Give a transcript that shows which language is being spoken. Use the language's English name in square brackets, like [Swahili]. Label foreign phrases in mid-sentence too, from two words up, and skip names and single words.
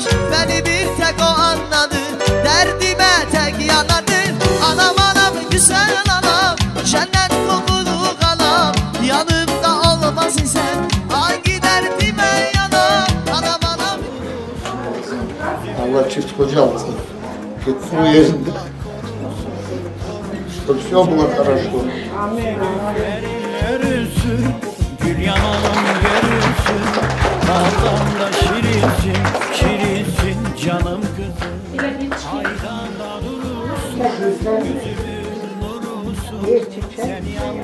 [Turkish] Beni bir tek o anladı, derdime tek yanadı. Anam anam güzel anam, cennet kokulu kalam. Yanımda olmaz isen hangi derdime yanam. Anam anam. Allah çift koca alsın. Gitsin o yerinde. [Russian] Все было хорошо. [Turkish] Görürsün, gül yanalım görürsün. Baldan da şirinsin, şirinsin canım kızım. Aydan da durursun, gözümün nurusun. Seni